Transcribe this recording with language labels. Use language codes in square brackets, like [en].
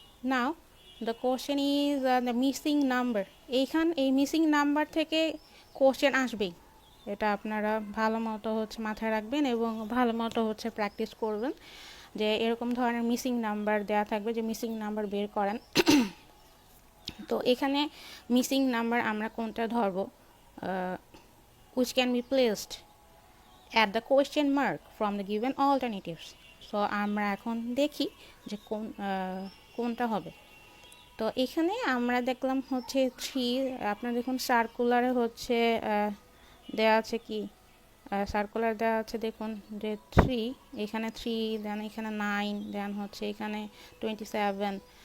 [en] Now the question is the missing number. [bn] এই missing number থেকে question আসবেই, এটা আপনারা ভালো মতো হচ্ছে মাথায় রাখবেন এবং ভালো মতো হচ্ছে প্র্যাকটিস করবেন যে এরকম ধরনের মিসিং নাম্বার দেওয়া থাকবে যে মিসিং নাম্বার বের করেন। তো এখানে মিসিং নাম্বার আমরা কোনটা ধরবো, [en] which can be placed at the question mark from the given alternatives. [bn] So আমরা এখন দেখি যে কোনটা হবে। তো এখানে আমরা দেখলাম হচ্ছে 3, আপনার দেখুন সার্কুলারে হচ্ছে দেওয়া আছে কি, সার্কুলার দেওয়া আছে দেখুন যে 3, এখানে 3, দেন এখানে 9, দেন হচ্ছে এখানে 27।